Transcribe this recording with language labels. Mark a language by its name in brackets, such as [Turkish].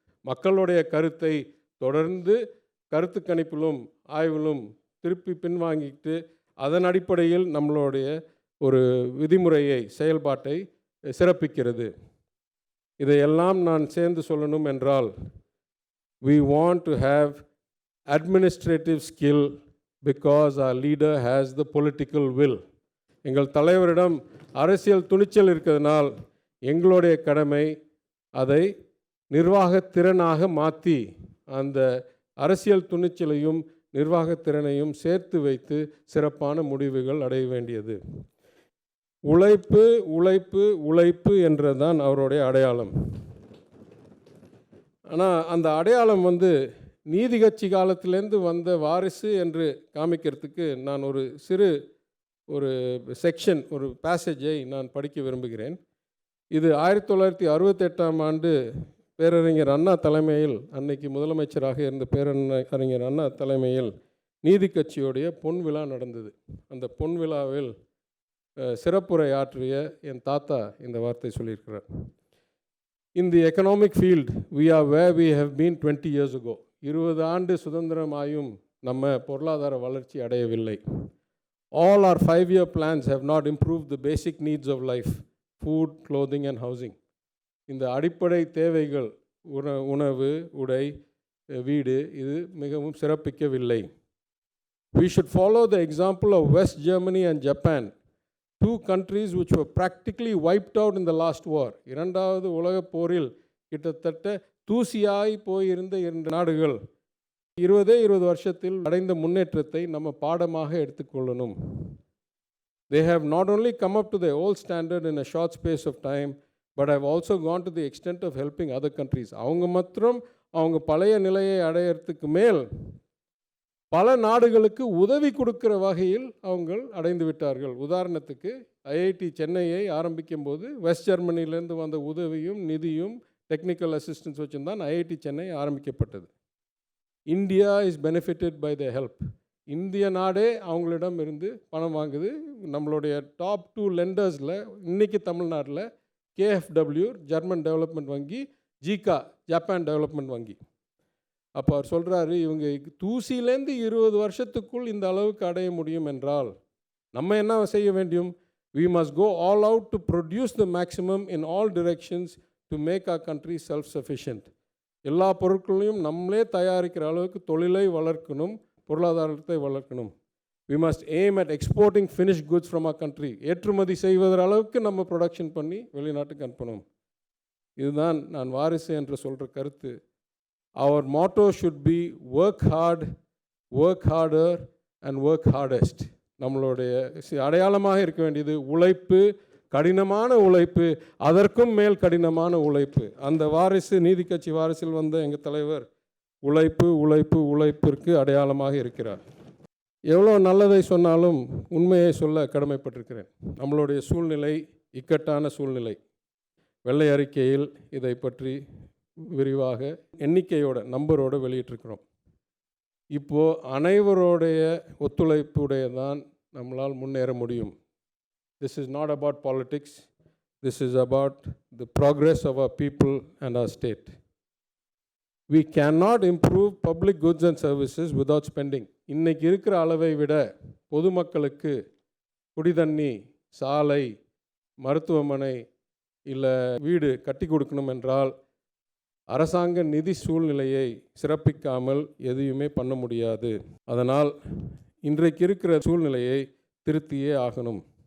[Tamil] மக்களுடைய கருத்தை தொடர்ந்து கருத்து கணிப்பிலும் ஆய்விலும் திருப்பி பின்வாங்கிட்டு அதன் அடிப்படையில் நம்மளுடைய ஒரு விதிமுறையை, செயல்பாட்டை சிறப்பிக்கிறது. இதையெல்லாம் நான் சேர்ந்து சொல்லணும் என்றால், [English] we want to have administrative skill because our leader has the political will. [Tamil] எங்கள் தலைவரிடம் அரசியல் துணிச்சல் இருக்கிறதுனால் எங்களுடைய கடமை அதை நிர்வாகத்திறனாக மாற்றி அந்த அரசியல் துணிச்சலையும் நிர்வாகத்திறனையும் சேர்த்து வைத்து சிறப்பான முடிவுகள் அடைய வேண்டியது. உழைப்பு உழைப்பு உழைப்பு என்றதான் அவருடைய அடையாளம். ஆனால் அந்த அடையாளம் நீதி கட்சி காலத்திலேருந்து வந்த வாரிசு என்று காமிக்கிறதுக்கு நான் ஒரு சிறு செக்ஷன், ஒரு பேசேஜை நான் படிக்க விரும்புகிறேன். இது 1968ஆம் ஆண்டு பேரறிஞர் அண்ணா தலைமையில், அன்னைக்கு முதலமைச்சராக இருந்த பேரறிஞர் அண்ணா தலைமையில் நீதி கட்சியுடைய பொன் விழா நடந்தது. அந்த பொன் விழாவில் சிறப்புரை ஆற்றிய என் தாத்தா இந்த வார்த்தை சொல்லியிருக்கிறார். [English] In the economic field, we are where we have been 20 years ago. [Tamil] 20 ஆண்டு சுதந்திரமாயும் நம்ம பொருளாதார வளர்ச்சி அடையவில்லை. [English] All our 5-year plans have not improved the basic needs of life, food, clothing and housing. [Tamil] இந்த அடிப்படை தேவைகள், உணவு, உடை, வீடு, இது மிகவும் சிறப்பிக்கவில்லை. [English] We should follow the example of West Germany and Japan, two countries which were practically wiped out in the last war. [Tamil] இரண்டாவது உலகப் போரில் கிட்டத்தட்ட தூசியாய் போயிருந்த 2 நாடுகள் 20 வருஷத்தில் அடைந்த முன்னேற்றத்தை நம்ம பாடமாக எடுத்துக்கொள்ளணும். [English] They have not only come up to their old standard in a short space of time, but have also gone to the extent of helping other countries. [Tamil] அவங்க மாத்திரம் அவங்க பழைய நிலையை அடையிறதுக்கு மேல் பல நாடுகளுக்கு உதவி கொடுக்கிற வகையில் அவங்க அடைந்து விட்டார்கள். உதாரணத்துக்கு ஐஐடி சென்னையை ஆரம்பிக்கும் போது வெஸ்ட் ஜெர்மனியிலேருந்து வந்த உதவியும் நிதியும் டெக்னிக்கல் அசிஸ்டன்ஸ் வச்சுருந்தான் ஐஐடி சென்னை ஆரம்பிக்கப்பட்டது. [English] India is benefited by the help. [Tamil] இந்திய நாடே அவங்களிடம் இருந்து பணம் வாங்குது. நம்மளுடைய டாப் 2 லெண்டர்ஸில் இன்றைக்கி தமிழ்நாட்டில் கேஎஃப்டபிள்யூ ஜெர்மன் டெவலப்மெண்ட் வங்கி, ஜிகா ஜப்பான் டெவலப்மெண்ட் வங்கி. அப்போ அவர் சொல்கிறாரு, இவங்க தூசிலேருந்து 20 வருஷத்துக்குள் இந்த அளவுக்கு அடைய முடியும் என்றால் நம்ம என்ன செய்ய வேண்டும்? [English] We must go all out to produce the maximum in all directions to make our country self-sufficient. [Tamil] எல்லா பொருட்களையும் நம்மளே தயாரிக்கிற அளவுக்கு தொழிலை வளர்க்கணும், பொருளாதாரத்தை வளர்க்கணும். [English] We must aim at exporting finished goods from our country. [Tamil] ஏற்றுமதி செய்வதற்கு அளவுக்கு நம்ம ப்ரொடக்ஷன் பண்ணி வெளிநாட்டுக்கு அனுப்பணும். இதுதான் நான் வாரிசு என்று சொல்கிற கருத்து. [English] Our motto should be work hard, work harder and work hardest. [Tamil] நம்மளுடைய அடையாளமாக இருக்க வேண்டியது உழைப்பு, கடினமான உழைப்பு, அதற்கும் மேல் கடினமான உழைப்பு. அந்த வாரிசு, நீதி கட்சி வாரிசில் வந்த எங்கள் தலைவர் உழைப்பு உழைப்பு உழைப்பிற்கு அடையாளமாக இருக்கிறார். எவ்வளோ நல்லதை சொன்னாலும் உண்மையை சொல்ல கடமைப்பட்டிருக்கிறேன். நம்மளுடைய சூழ்நிலை இக்கட்டான சூழ்நிலை. வெள்ளை அறிக்கையில் இதை பற்றி விரிவாக எண்ணிக்கையோட நம்பரோடு வெளியிட்டிருக்கிறோம். இப்போது அனைவருடைய ஒத்துழைப்புடைய தான் நம்மளால் முன்னேற முடியும். [English] This is not about politics. This is about the progress of our people and our state. We cannot improve public goods and services without spending. [Tamil] இன்னைக்கு இருக்கிற அளவை விட பொதுமக்களுக்கு குடிதண்ணி, சாலை, மருத்துவமனை இல்லை வீடு கட்டி கொடுக்கணும் என்றால் அரசாங்க நிதி சூழ்நிலையை சிறப்பிக்காமல் எதையுமே பண்ண முடியாது. அதனால் இன்றைக்கு இருக்கிற சூழ்நிலையை திருத்தியே ஆகணும்.